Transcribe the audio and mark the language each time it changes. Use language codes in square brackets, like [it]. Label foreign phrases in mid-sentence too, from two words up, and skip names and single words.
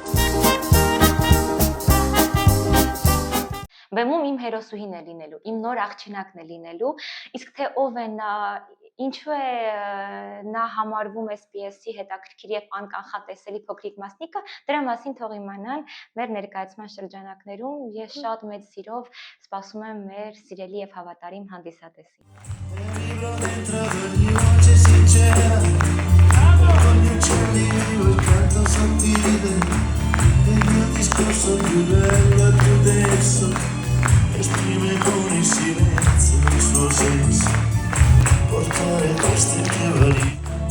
[hy] Բեմում իմ հերոսուհին է լինելու, իմ նոր աղջնակն է լինելու, իսկ թե ով է նա, ինչու է նա համարվում այս պիեսի հետաքրքիր եւ անկանխատեսելի փոքրիկ մասնիկը, դրա մասին թող իմանան մեր ներկայացման շրջանակներում, ես շատ մեծ սիրով սպասում եմ մեր սիրելի եւ հավատարիմ հանդիսատեսին։ [it] Esprime con il silenzio il suo senso, portare queste mie valigie.